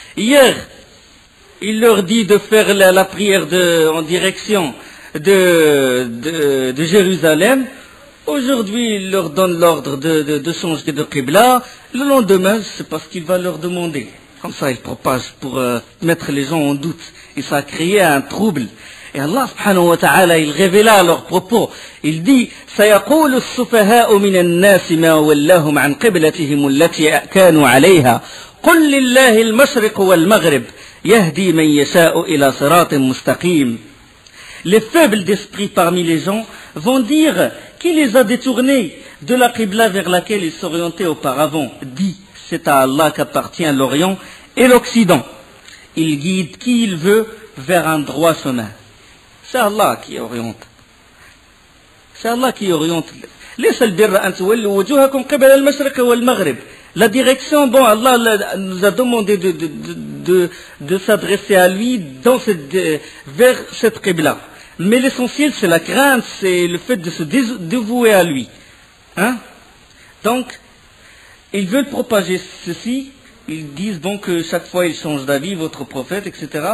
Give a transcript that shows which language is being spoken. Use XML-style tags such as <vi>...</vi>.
<fr>Hier, il leur dit de faire la prière en direction de Jérusalem. Aujourd'hui, il leur donne l'ordre de changer de qibla. Le lendemain, c'est parce qu'il va leur demander. Comme ça, il propage pour mettre les gens en doute. Et ça a créé un trouble. Et Allah subhanahu wa ta'ala, il révéla à leurs propos. Il dit,</fr> <ar>سيقول السفهاء من الناس ما ولاهم عن قبلتهم التي كانوا عليها قل لله المشرق والمغرب يهدي من يشاء إلى صراط مستقيم.</ar> <fr>Les faibles d'esprit parmi les gens vont dire qui les a détournés de la qibla vers laquelle ils s'orientaient auparavant. Dit, c'est à Allah qu'appartient l'Orient et l'Occident. Il guide qui il veut vers un droit chemin. C'est Allah qui oriente. C'est Allah qui oriente.</fr> <ar>ليس البر أن تولوا وجوهكم قبل المشرق والمغرب.</ar> <fr>La direction, bon, Allah nous a demandé de s'adresser à lui vers cette qibla. Mais l'essentiel, c'est la crainte, c'est le fait de se dévouer à lui. Hein? Donc, ils veulent propager ceci. Ils disent bon que chaque fois ils changent d'avis, votre prophète, etc.</fr>